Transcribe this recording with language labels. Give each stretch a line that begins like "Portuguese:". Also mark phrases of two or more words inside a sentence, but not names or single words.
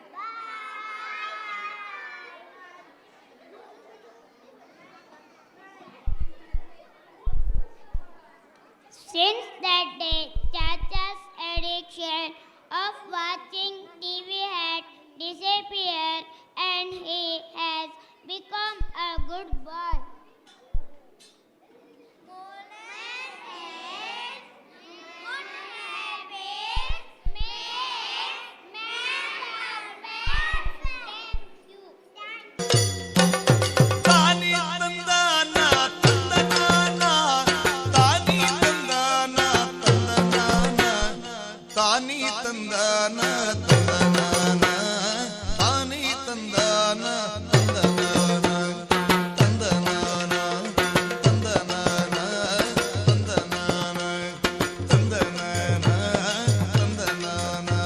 English: Since that day, Chacha's addiction of watching TV had disappeared and he has become a good boy. Good habits make man Thank you. ತಾನಿ ತಂದಾನ ತಂದನಾನ ತಾನಿ ತಂದಾನ ತಂದನಾನ ತಾನಿ ತಂದಾನ ತಂದನಾನ ತಾನಿ ತಂದಾನ ತಂದನಾನ ತಂದನಾನ ತಂದನಾನ ತಂದನಾನ ತಂದನಾನ ತಂದನಾನ